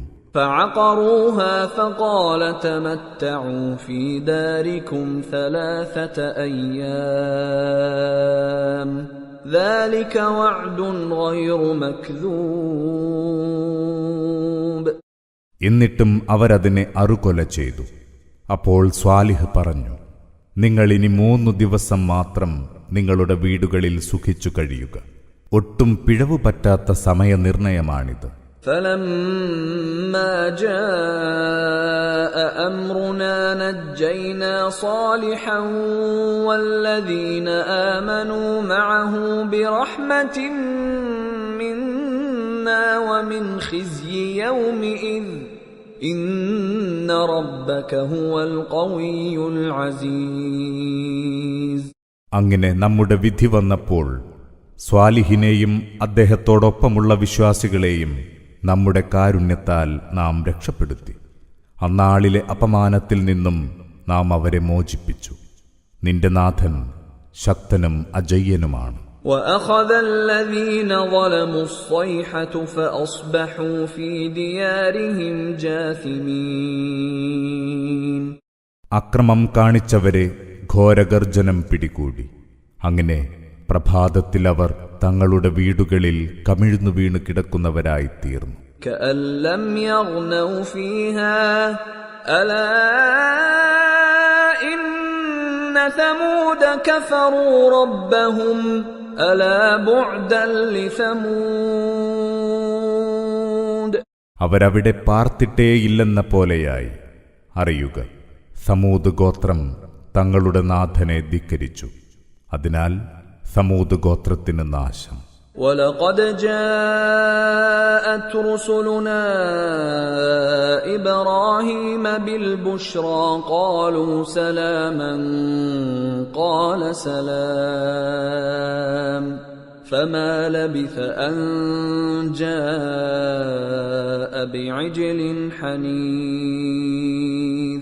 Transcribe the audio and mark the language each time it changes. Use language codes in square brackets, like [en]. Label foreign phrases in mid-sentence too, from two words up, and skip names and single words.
[ar] فعقروها فقال تمتعوا في داركم 3 أيام ذلك وعد غير مكذوب. [ml] എന്നിട്ടും അവരതിനെ അറുകൊല ചെയ്തു. അപ്പോൾ സ്വാലിഹ് പറഞ്ഞു, നിങ്ങൾ ഇനി 3 ദിവസം മാത്രം നിങ്ങളുടെ വീടുകളിൽ സുഖിച്ചു കഴിയുക. ഒട്ടും പിഴവു പറ്റാത്ത സമയനിർണയമാണിത്. [ar] فلما جاء أمرنا نجينا صالحا والذين آمنوا معه برحمة منا ومن خزي يومئذ إن ربك هو القوي العزيز. [ml] അങ്ങനെ നമ്മുടെ വിധി വന്നപ്പോൾ സ്വാലിഹിനെയും അദ്ദേഹത്തോടൊപ്പമുള്ള വിശ്വാസികളെയും നമ്മുടെ കാരുണ്യത്താൽ നാം രക്ഷപ്പെടുത്തി. അന്നാളിലെ അപമാനത്തിൽ നിന്നും നാം അവരെ മോചിപ്പിച്ചു. നിന്റെ നാഥൻ ശക്തനും അജയ്യനുമാണ്. [ar] وأخذ الذين ظلموا الصيحة فأصبحوا في ديارهم جاثمين. [ml] അക്രമം കാണിച്ചവരെ ഘോരഗർജനം പിടികൂടി. അങ്ങനെ പ്രഭാതത്തിൽ അവർ തങ്ങളുടെ വീടുകളിൽ കമിഴ്ന്നു വീണു കിടക്കുന്നവരായി തീർന്നു. [ar] كأن لم يغنوا فيها ألا إن ثمود كفروا ربهم ألا بعدا لثمود. [ml] അവരവിടെ പാർത്തിട്ടേയില്ലെന്ന പോലെയായി. അറിയുക, സമൂദ് ഗോത്രം തങ്ങളുടെ നാഥനെ ധിക്കരിച്ചു. അതിനാൽ സമൂദ് ഗോത്രത്തിന് നാശം. [ar] ولقد جاءت رسلنا إبراهيم بالبشرى قالوا سلاما قال سلام فما لبث أن جاء بعجل حنيذ.